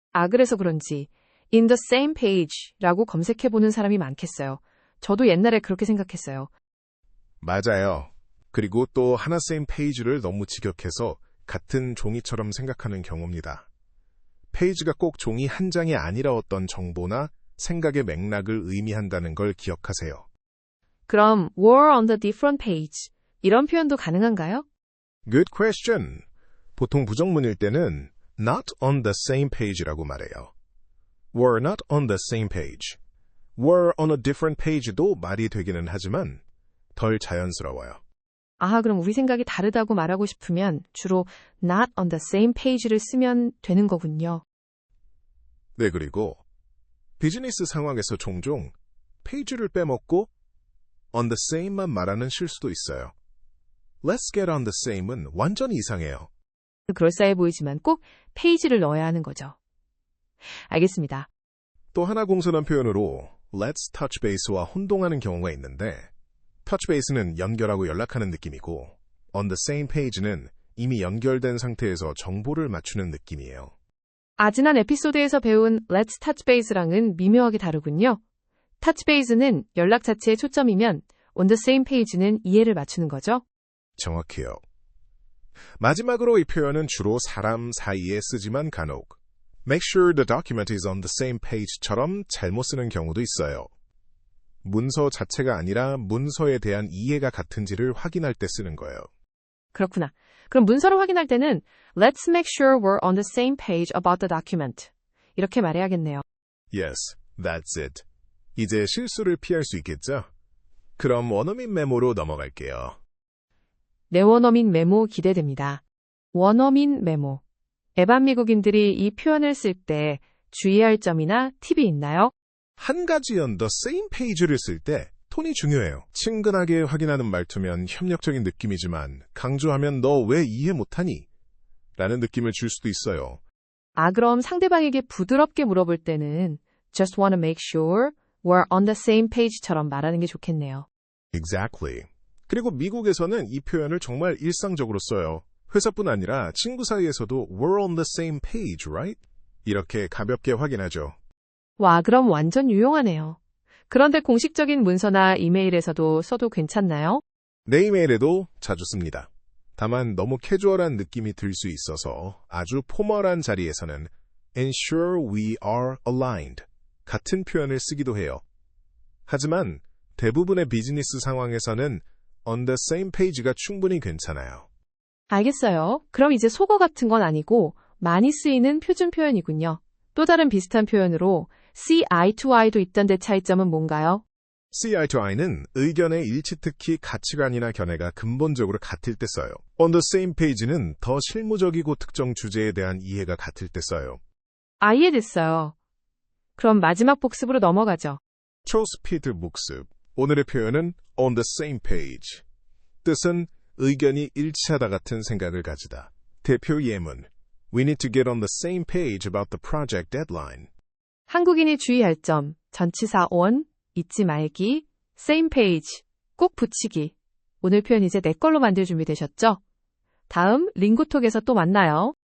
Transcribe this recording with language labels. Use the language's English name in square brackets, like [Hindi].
[Korean] 그래서 그런지 [English] in the same page [Korean] 라고 검색해보는 사람이 많겠어요. 저도 옛날에 그렇게 생각했어요. 맞아요. 그리고 또 하나 same page를 너무 직역해서 같은 종이처럼 생각하는 경우입니다. 페이지가 꼭 종이 한 장이 아니라 어떤 정보나 생각의 맥락을 의미한다는 걸 기억하세요. 그럼 [English] were on the different page [Korean] 이런 표현도 가능한가요? [English] Good question. [Korean] 보통 부정문일 때는 [English] not on the same page [Korean] 라고 말해요. [English] were not on the same page. were on a different page [Korean] 도 말이 되기는 하지만 덜 자연스러워요. 그럼 우리 생각이 다르다고 말하고 싶으면 주로 [English] not on the same page [Korean] 를 쓰면 되는 거군요. 네, 그리고 비즈니스 상황에서 종종 페이지를 빼먹고 [English] on the same [Korean] 만 말하는 실수도 있어요. [English] Let's get on the same은 [Korean] 완전히 이상해요. 그럴싸해 보이지만 꼭 페이지를 넣어야 하는 거죠. 알겠습니다. 또 하나 공손한 표현으로 [English] let's touch base [Korean] 와 혼동하는 경우가 있는데 touch base는 연결하고 연락하는 느낌이고 on the same page는 이미 연결된 상태에서 정보를 맞추는 느낌이에요. 지난 에피소드에서 배운 [English] let's touch base [Korean] 랑은 미묘하게 다르군요. touch base는 연락 자체에 초점이면 on the same page는 이해를 맞추는 거죠. 정확해요. 마지막으로 이 표현은 주로 사람 사이에 쓰지만 간혹 [English] make sure the document is on the same page [Korean] 처럼 잘못 쓰는 경우도 있어요. 문서 자체가 아니라 문서에 대한 이해가 같은지를 확인할 때 쓰는 거예요. 그렇구나. 그럼 문서를 확인할 때는 [English] Let's make sure we're on the same page about the document. [Korean] 이렇게 말해야겠네요. [English] Yes, that's it. [Korean] 이제 실수를 피할 수 있겠죠? 그럼 원어민 메모로 넘어갈게요. 내 원어민 메모 기대됩니다. 원어민 메모. 애반 미국인들이 이 표현을 쓸 때 주의할 점이나 팁이 있나요? 한 가지 [English] on the same page [Korean] 를 쓸 때 톤이 중요해요. 친근하게 확인하는 말투면 협력적인 느낌이지만 강조하면 너 왜 이해 못하니? 라는 느낌을 줄 수도 있어요. 그럼 상대방에게 부드럽게 물어볼 때는 [English] just wanna make sure we're on the same page처럼 [Korean] 말하는 게 좋겠네요. [English] Exactly. [Korean] 그리고 미국에서는 이 표현을 정말 일상적으로 써요. 회사뿐 아니라 친구 사이에서도 [English] we're on the same page, right? [Korean] 이렇게 가볍게 확인하죠. 와, 그럼 완전 유용하네요. 그런데 공식적인 문서나 이메일에서도 써도 괜찮나요? 내 이메일에도 자주 씁니다. 다만 너무 캐주얼한 느낌이 들 수 있어서 아주 포멀한 자리에서는 [English] ensure we are aligned [Korean] 같은 표현을 쓰기도 해요. 하지만 대부분의 비즈니스 상황에서는 [English] on the same page [Korean] 가 충분히 괜찮아요. 알겠어요. 그럼 이제 속어 같은 건 아니고 많이 쓰이는 표준 표현이군요. 또 다른 비슷한 표현으로 [English] see eye to eye [Korean] 도 있던데 차이점은 뭔가요? [English] see eye to eye [Korean] 는 의견의 일치, 특히 가치관이나 견해가 근본적으로 같을 때 써요. [English] on the same page [Korean] 는 더 실무적이고 특정 주제에 대한 이해가 같을 때 써요. 이해됐어요. 그럼 마지막 복습으로 넘어가죠. 초스피드 복습. 오늘의 표현은 [English] on the same page. [Korean] 뜻은 의견이 일치하다 같은 생각을 가지다. 대표 예문. [English] We need to get on the same page about the project deadline. [Korean] 한국인이 주의할 점, 전치사 on, 잊지 말기, same page, 꼭 붙이기. 오늘 표현 이제 내 걸로 만들 준비 되셨죠? 다음 링고톡에서 또 만나요.